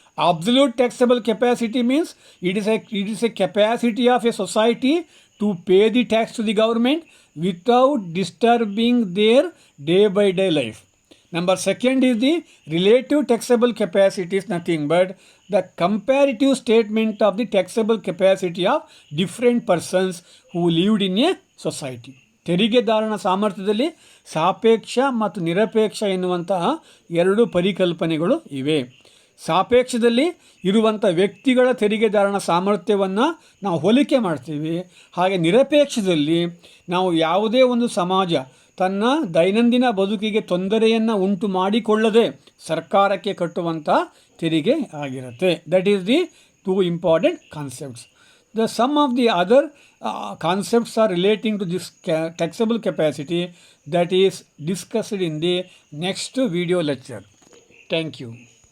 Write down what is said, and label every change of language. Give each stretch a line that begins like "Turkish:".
English: Absolute taxable capacity means it is a capacity of a society to pay the tax to the government without disturbing their day-by-day life. Number second is the relative taxable capacity is nothing but the comparative statement of the taxable capacity of different persons who lived in a society.
Kannada: ತೆರಿಗೆದಾರನ ಸಾಮರ್ಥ್ಯದಲ್ಲಿ ಸಾಪೇಕ್ಷ ಮತ್ತು ನಿರಪೇಕ್ಷ ಎನ್ನುವಂತಹ ಎರಡು ಪರಿಕಲ್ಪನೆಗಳು ಇವೆ. ಸಾಪೇಕ್ಷದಲ್ಲಿ ಇರುವಂಥ ವ್ಯಕ್ತಿಗಳ ತೆರಿಗೆದಾರನ ಸಾಮರ್ಥ್ಯವನ್ನು ನಾವು ಹೋಲಿಕೆ ಮಾಡ್ತೀವಿ. ಹಾಗೆ ನಿರಪೇಕ್ಷದಲ್ಲಿ ನಾವು ಯಾವುದೇ ಒಂದು ಸಮಾಜ ತನ್ನ ದೈನಂದಿನ ಬದುಕಿಗೆ ತೊಂದರೆಯನ್ನು ಉಂಟು ಮಾಡಿಕೊಳ್ಳದೆ ಸರ್ಕಾರಕ್ಕೆ ಕಟ್ಟುವಂಥ ತೆರಿಗೆ ಆಗಿರುತ್ತೆ.
English: That is the two important concepts. The sum of the other concepts are relating to this taxable capacity that is discussed in the next video lecture. Thank you.